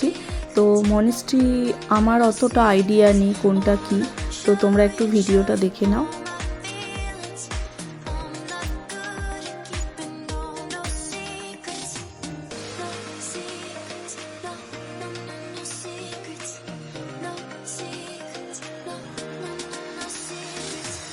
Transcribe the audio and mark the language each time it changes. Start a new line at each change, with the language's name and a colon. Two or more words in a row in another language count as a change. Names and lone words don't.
Bangla: তো মনিস্ট্রি আমার অতটা আইডিয়া নেই কোনটা কি, তো তোমরা একটু ভিডিওটা দেখে নাও।
English: Feelings. I'm not good at keeping no secrets. No secrets, no, no, no, no secrets. No secrets, no, no, no, no secrets.